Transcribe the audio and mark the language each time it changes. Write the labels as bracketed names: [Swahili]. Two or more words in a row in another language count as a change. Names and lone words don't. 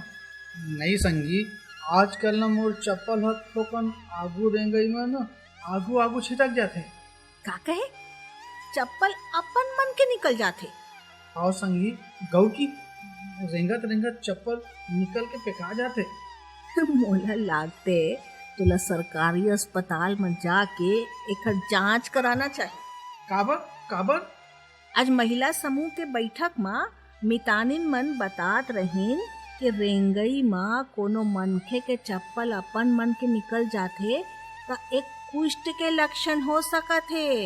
[Chhattisgarhi] नहीं संगी, आजकल ना मोर चप्पल है ठोकन आगू रेंगई में ना आगू छिटक जाते। का कहे? चप्पल अपन मन के निकल जाते। आओ संगी, गौ की रेंगत चप्पल निकल के फेंका जाते। मोला लागते तुला सरकारी अस्पताल में जाके एक जांच कराना चाहिए। काबर? आज महिला समूह के बैठक में मितानिन मन बतात रहीन कि रेंगई में कोनो मनखे के चप्पल अपन मन के निकल जाते तो एक कुष्ठ के लक्षण हो सकत है।